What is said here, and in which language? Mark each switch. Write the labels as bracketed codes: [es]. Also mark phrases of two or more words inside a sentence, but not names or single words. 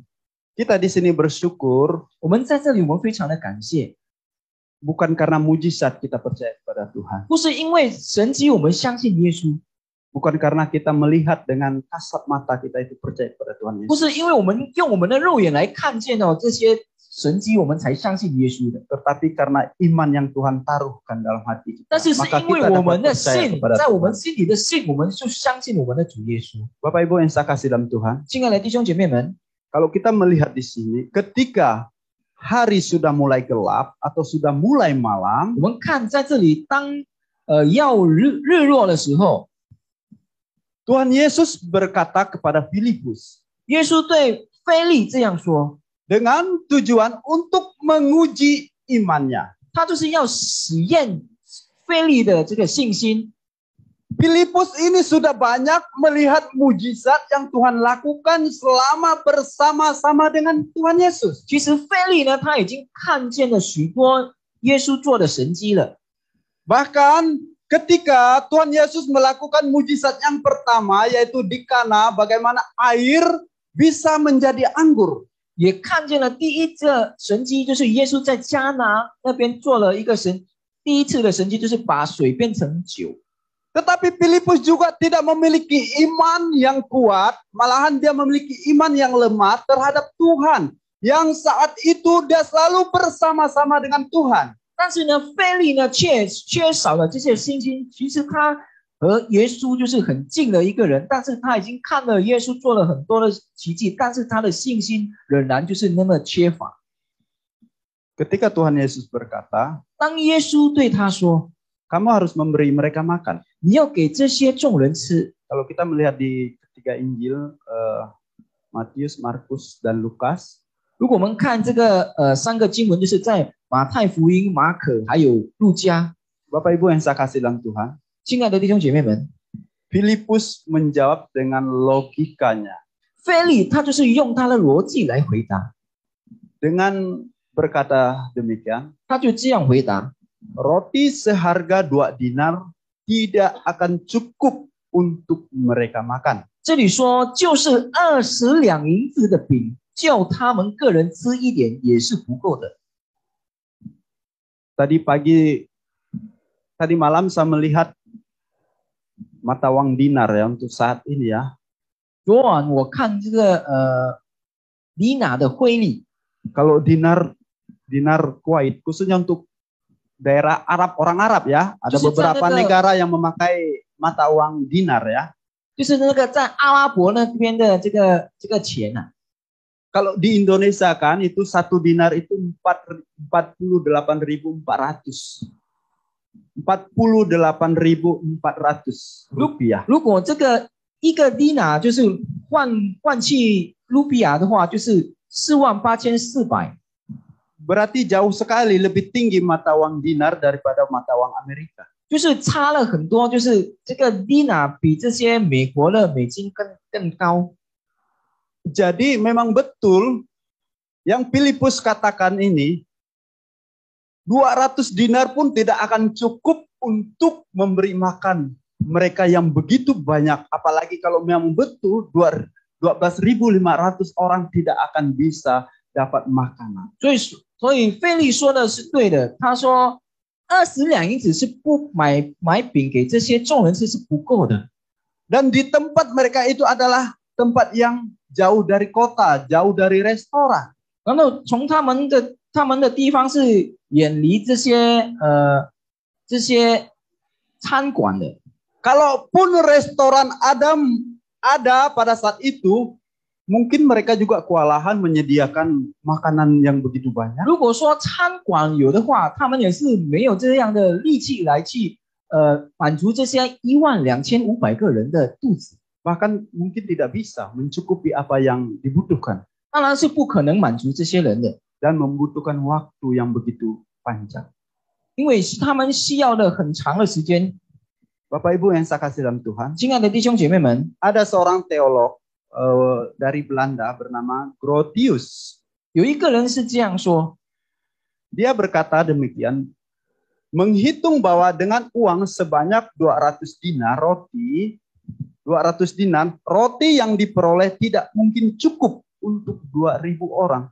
[id] kita di sini bersyukur [zh] 我们在这里，我们非常的感谢， [id] bukan karena mujizat kita percaya kepada Tuhan. [zh] 不是因为神迹我们相信耶稣， [id] Bukan karena kita melihat dengan kasat mata kita itu percaya kepada Tuhan [zh] 不 Yesus. 是因为我们用我们的肉眼来看见这些神迹，我们才相信耶稣的， [id] Tetapi karena iman yang Tuhan taruhkan dalam hati kita, [zh] 但是是 [id] maka [zh] 因为 [id] kita [zh] 我 [id] dapat [zh] 们的 [id] percaya [zh] 信， [id] kepada [zh] 在我们 [id] Tuhan. [zh] 心里的信，我们就相信我们的主耶稣。 [id] Bapak Ibu yang saya kasih dalam Tuhan, [zh] 亲爱的弟兄姐妹们， [id] kalau kita melihat di sini, ketika hari sudah mulai gelap atau sudah mulai malam, [zh] 我们看在这里，当要日落的时候， [id] Tuhan Yesus berkata kepada Filipus [zh] 耶稣对腓利这样说， [id] dengan tujuan untuk menguji imannya. [zh] 他就是要实验腓利的这个信心。 [id] Filipus ini sudah banyak melihat mujizat yang Tuhan lakukan selama bersama-sama dengan Tuhan Yesus. [zh] 其实腓利呢，他已经看见了许多耶稣做的神迹了。 [id] Bahkan ketika Tuhan Yesus melakukan mujizat yang pertama, yaitu di Kana, bagaimana air bisa menjadi anggur. [zh] 也看见了第一个神迹，就是耶稣在迦拿那边做了一个第一次的神迹，就是把水变成酒。 [id] Tetapi Filipus juga tidak memiliki iman yang kuat, malahan dia memiliki iman yang lemah terhadap Tuhan. Yang saat itu dia selalu bersama-sama dengan Tuhan. [zh] 但是呢，腓利呢缺少了这些信心。其实他和耶稣就是很近的一个人，但是他已经看了耶稣做了很多的奇迹，但是他的信心仍然就是那么缺乏。 [id] Ketika Tuhan Yesus berkata, [zh] 当耶稣对他说 [id] kamu harus memberi mereka makan. [zh] 你要给这些众人吃， [id] Kalau kita melihat di ketiga Injil, Matius, Markus, dan Lukas, [zh] 如果我们看这个三个经文，就是在马太福音、马可还有路加。 [id] Bapak Ibu yang saya kasih dalam Tuhan, [zh] 亲爱的弟兄姐妹们， [id] Filipus menjawab dengan logikanya. [zh] 腓利他就是用他的逻辑来回答， [id] Dengan berkata demikian, [zh] 他就这样回答： [id] roti seharga 2 dinar tidak akan cukup untuk mereka makan. [zh] 这里说就是20两银子的饼，叫他们个人吃一点也是不够的。 [id] Tadi malam saya melihat mata uang dinar ya untuk saat ini ya. [zh] 昨晚我看这个里拿的汇率， [id] Kalau dinar Kuwait khususnya untuk daerah Arab, orang Arab ya, ada Justru beberapa sana ke- negara yang memakai mata uang dinar ya. [zh] 就是那个在阿拉伯那边的这个钱啊。 [id] Kalau di Indonesia kan itu 1 dinar itu 48.400. 48.400 rupiah. [zh] 如果这个一个里拿就是换去卢比亚的话，就是48400。 [id] Berarti jauh sekali lebih tinggi mata uang dinar daripada mata uang Amerika. [zh] 就是差了很多，就是这个里拿比这些美国的美金更高。 [id] Jadi memang betul yang Filipus katakan ini 200 dinar pun tidak akan cukup untuk memberi makan mereka yang begitu banyak. Apalagi kalau memang betul 12.500 orang tidak akan bisa dapat makanan. [zh] 所以费利说的是对的，他说20两银子是不买饼给这些众人吃是不够的。 [id] Dan di tempat mereka itu adalah tempat yang jauh dari kota, jauh dari restoran. [zh] 然后从他们的地方是远离这些餐馆的。 [id] Kalaupun restoran ada pada saat itu, mungkin mereka juga kewalahan menyediakan makanan yang begitu banyak. [zh] 如果说餐馆有的话，他们也是没有这样的力气来去满足这些12500个人的肚子， [id] Bahkan mungkin tidak bisa mencukupi apa yang dibutuhkan [zh] 当然是不可能满足这些人的， [id] dan membutuhkan waktu yang begitu panjang. [zh] 因为他们需要的很长的时间。 [id] Bapak Ibu yang saya kasih dalam Tuhan, [zh] 亲爱的弟兄姐妹们， [id] ada seorang teolog dari Belanda bernama Grotius. [zh] 有一个人是这样说， [id] Dia berkata demikian, menghitung bahwa dengan uang sebanyak 200 dinar roti, 200 dinar roti yang diperoleh tidak mungkin cukup untuk 2.000 orang.